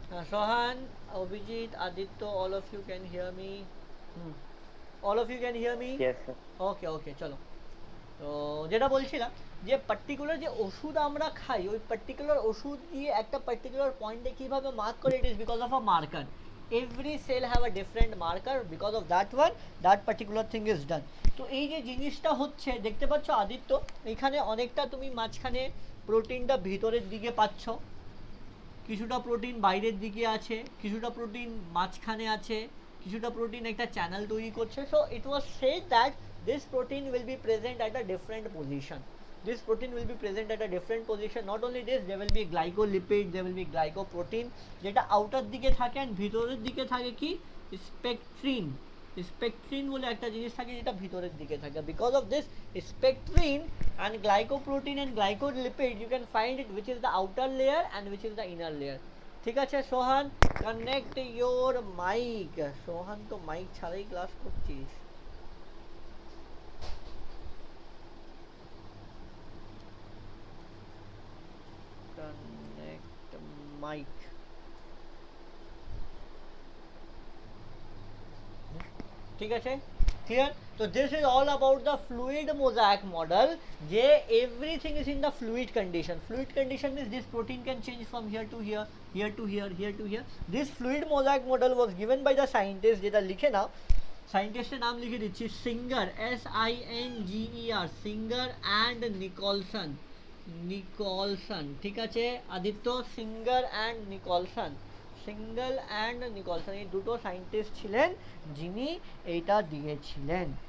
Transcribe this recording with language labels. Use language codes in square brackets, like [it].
[en] Sohan, Abhijit, Aditya, all of you can hear me. All of you can hear me? Yes, sir. [bn] ওকে ওকে চলো। তো যেটা বলছিলাম যে particular যে ওষুধ আমরা খাই ওই পার্টিকুলার ওষুধ দিয়ে একটা পার্টিকুলার পয়েন্টে কীভাবে মার্ক করে, [en] It is because of a marker. Every cell have a different marker, because of that one that particular thing is done. [bn] তো এই যে জিনিসটা হচ্ছে দেখতে পাচ্ছ আদিত্য, এখানে অনেকটা তুমি মাঝখানে প্রোটিনটা ভিতরের দিকে পাচ্ছ, কিছুটা প্রোটিন বাইরের দিকে আছে, কিছুটা প্রোটিন মাঝখানে আছে, কিছুটা প্রোটিন একটা চ্যানেল তৈরি করছে। [en] So it was said that this protein will be present at a different position. This protein will be present at a different position. Not only this, there will be glycolipid, there will be glycoprotein [bn] যেটা outer দিকে থাকে [en] and [bn] ভিতরের দিকে থাকে কি স্পেকট্রিন। স্পেকট্রিন বলে একটা জিনিস থাকে যেটা ভিতরের দিকে থাকে। [en] Because of this spectrin and glycoprotein and glycolipid you can find it which is the outer layer and which is the inner layer. [bn] ঠিক আছে [en] Sohan, connect your mic. [bn] সোহান তো মাইক ছাড়াই ক্লাস করছিস। [en] Connect mic. [bn] ঠিক আছে, clear? [en] So this is all about the fluid mosaic model. [bn] যে [en] everything is in the fluid condition. Fluid condition means this protein can change from here to here, here to here, here to here. This fluid mosaic model was given by the scientist, [bn] যেটা লিখে নাও, সায়েন্টিস্টের নাম লিখে দিচ্ছি, [en] Singer, SINGER, Singer and Nicolson. [bn] Nicholson, ঠিক আছে Aditya, singer and Nicholson, single and Nicholson, এই দুটো scientist ছিলেন যিনি এইটা দিয়েছিলেন।